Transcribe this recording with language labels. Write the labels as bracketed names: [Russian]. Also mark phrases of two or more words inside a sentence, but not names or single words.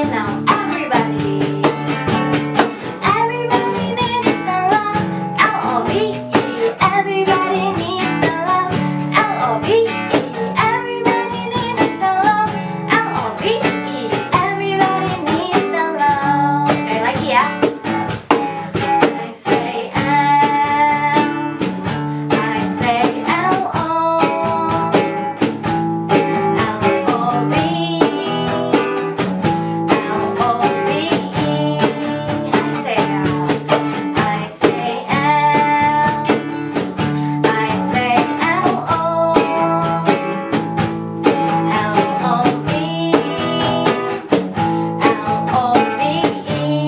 [English] Now everybody needs the love, L-O-V-E. Everybody needs the love, L-O-V-E. Everybody needs the love, L-O-V-E. Everybody needs the love. [Indonesian] Sekali lagi ya. [English] I say L, I say L-O, L-O-V-E, L-O-V-E. I say L, I say L, I say L-O, L-O-V-E, L-O-V-E.